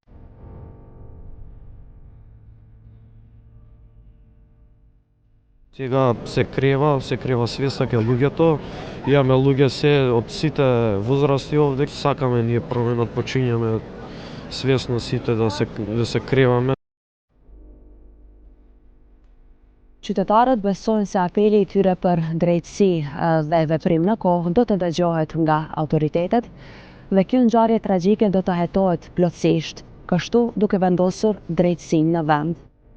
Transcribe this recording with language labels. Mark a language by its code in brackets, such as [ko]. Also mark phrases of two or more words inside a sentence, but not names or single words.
[mk] Сега се крева свеста кај луѓето. Имаме луѓе се од сите возрасти овде. Сакаме ние променот, почињаме свесно сите да се креваме. [sq] Qytetarët besojnë se apeli i tyre për drejtësi dhe veprim në kohë do të dëgjohet nga autoritetet dhe kjo ngjarje tragjike do të hetohet plotësisht, kështu duke vendosur drejtësinë në vend.